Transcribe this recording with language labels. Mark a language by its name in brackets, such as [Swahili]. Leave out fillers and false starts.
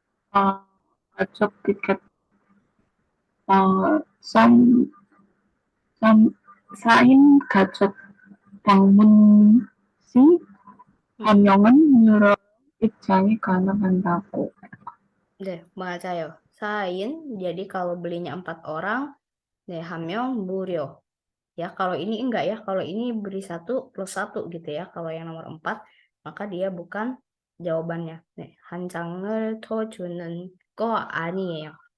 [Korean] 가족 티켓, 4인 가족 방문 시 한 명은 무료 입장이 가능한다고. 네, 맞아요. 4인. [Indonesian] Jadi kalau belinya 4 orang, 네, [Korean] 한 명 무료. [Indonesian] Ya, kalau ini enggak ya. Kalau ini beri 1 plus 1 gitu ya. Kalau yang nomor 4, maka dia bukan jawabannya. [Korean] 네, 한 장을 더 주는 거 아니에요.